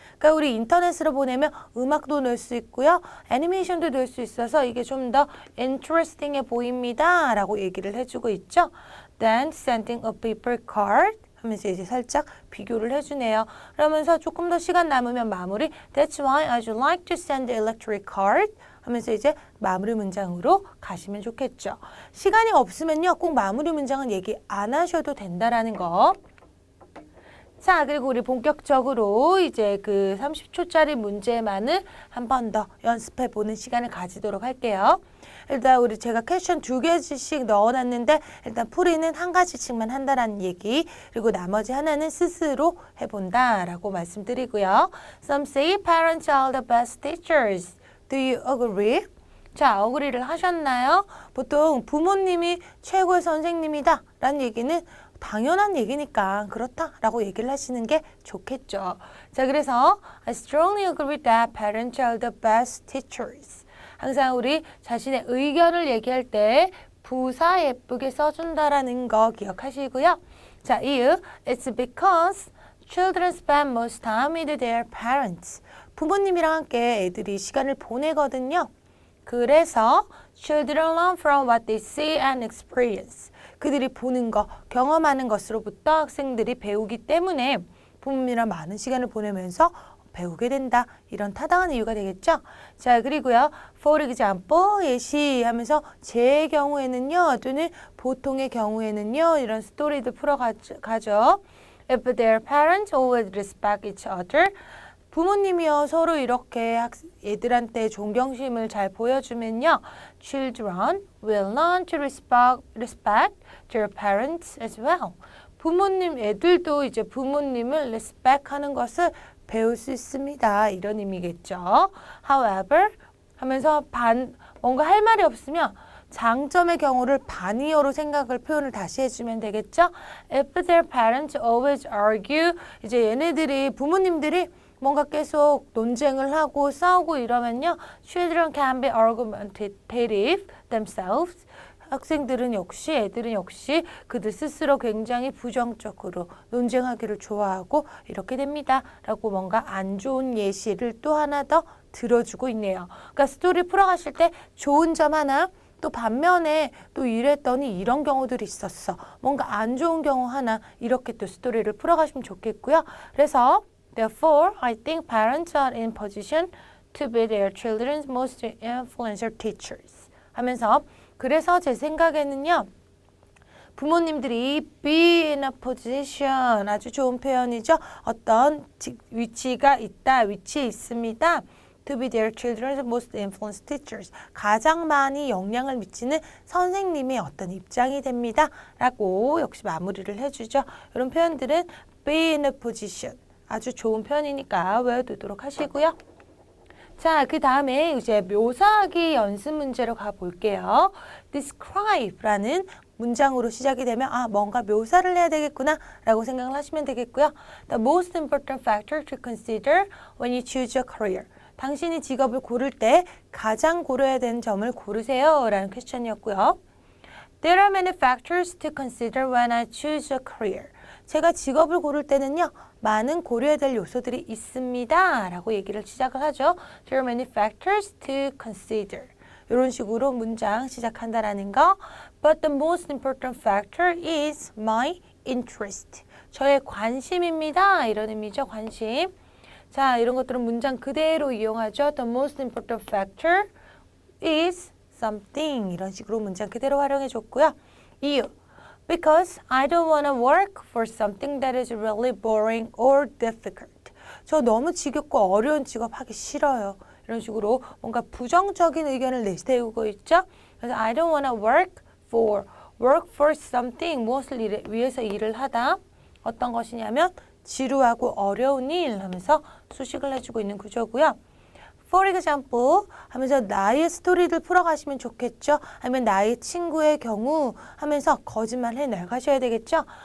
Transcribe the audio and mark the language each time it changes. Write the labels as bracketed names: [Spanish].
[Korean] 그러니까 우리 인터넷으로 보내면 음악도 넣을 수 있고요. 애니메이션도 넣을 수 있어서 이게 좀 더 interesting해 보입니다. 라고 얘기를 해주고 있죠. [English] Then sending a paper card [Korean] 하면서 이제 살짝 비교를 해주네요. 그러면서 조금 더 시간 남으면 마무리 [English] That's why I'd like to send the electric card [Korean] 하면서 이제 마무리 문장으로 가시면 좋겠죠. 시간이 없으면요. 꼭 마무리 문장은 얘기 안 하셔도 된다라는 거. 자, 그리고 우리 본격적으로 이제 그 30초짜리 문제만을 한 번 더 연습해 보는 시간을 가지도록 할게요. 일단 우리 제가 퀘션 2개씩 넣어놨는데 일단 풀이는 한 가지씩만 한다라는 얘기 그리고 나머지 하나는 스스로 해본다라고 말씀드리고요. [English] Some say parents are the best teachers. Do you agree? [Korean] 자, 어그리를 하셨나요? 보통 부모님이 최고의 선생님이다 라는 얘기는 당연한 얘기니까 그렇다라고 얘기를 하시는 게 좋겠죠. 자, 그래서 [English] I strongly agree that parents are the best teachers. [Korean] 항상 우리 자신의 의견을 얘기할 때 부사 예쁘게 써준다라는 거 기억하시고요. 자, 이유 [English] It's because children spend most time with their parents. [Korean] 부모님이랑 함께 애들이 시간을 보내거든요. 그래서 [English] Children learn from what they see and experience. [Korean] 그들이 보는 것, 경험하는 것으로부터 학생들이 배우기 때문에 부모님이랑 많은 시간을 보내면서 배우게 된다. 이런 타당한 이유가 되겠죠. 자, 그리고요. [English] For example, [Korean] 예시하면서 제 경우에는요. 또는 보통의 경우에는요. 이런 스토리들 풀어가죠. [English] If their parents always respect each other. [Korean] 부모님이요. 서로 이렇게 애들한테 존경심을 잘 보여주면요. [English] Children will learn to respect their parents as well. [Korean] 애들도 이제 부모님을 respect 하는 것을 배울 수 있습니다. 이런 의미겠죠. [English] However, [Korean] 하면서 뭔가 할 말이 없으면 장점의 경우를 반의어로 표현을 다시 해주면 되겠죠. [English] If their parents always argue, [Korean] 이제 부모님들이 뭔가 계속 논쟁을 하고 싸우고 이러면요. [English] Children can be argumentative themselves. [Korean] 애들은 역시 그들 스스로 굉장히 부정적으로 논쟁하기를 좋아하고 이렇게 됩니다. 라고 뭔가 안 좋은 예시를 또 하나 더 들어주고 있네요. 그러니까 스토리 풀어가실 때 좋은 점 하나, 또 반면에 또 이랬더니 이런 경우들이 있었어. 뭔가 안 좋은 경우 하나 이렇게 또 스토리를 풀어가시면 좋겠고요. 그래서 [English] Therefore, I think parents are in position to be their children's most influential teachers. [Korean] 하면서 그래서 제 생각에는요. 부모님들이 [English] be in a position [Korean] 아주 좋은 표현이죠. 어떤 위치에 있습니다. [English] To be their children's most influential teachers. [Korean] 가장 많이 영향을 미치는 선생님의 어떤 입장이 됩니다. 라고 역시 마무리를 해주죠. 이런 표현들은 [English] be in a position. [Korean] 아주 좋은 표현이니까 외워두도록 하시고요. 자, 그 다음에 이제 묘사하기 연습 문제로 가볼게요. describe라는 문장으로 시작이 되면 뭔가 묘사를 해야 되겠구나 라고 생각을 하시면 되겠고요. [English] The most important factor to consider when you choose a career. [Korean] 당신이 직업을 고를 때 가장 고려해야 되는 점을 고르세요 라는 퀘스천이었고요. [English] There are many factors to consider when I choose a career. [Korean] 제가 직업을 고를 때는요. 많은 고려해야 될 요소들이 있습니다. 라고 얘기를 시작을 하죠. [English] There are many factors to consider. [Korean] 이런 식으로 문장 시작한다라는 거. [English] But the most important factor is my interest. [Korean] 저의 관심입니다. 이런 의미죠. 관심. 자, 이런 것들은 문장 그대로 이용하죠. [English] The most important factor is something. [Korean] 이런 식으로 문장 그대로 활용해 줬고요. 이유. [English] Because I don't want to work for something that is really boring or difficult. [Korean] 저 너무 지겹고 어려운 직업 하기 싫어요. 이런 식으로 뭔가 부정적인 의견을 내세우고 있죠. 그래서 [English] I don't want to work for something. [Korean] 무엇을 위해서 일을 하다. 어떤 것이냐면 지루하고 어려운 일 하면서 수식을 해주고 있는 구조고요. [English] For example [Korean] 하면서 나의 스토리를 풀어가시면 좋겠죠. 아니면 나의 친구의 경우 하면서 거짓말 해나가셔야 되겠죠.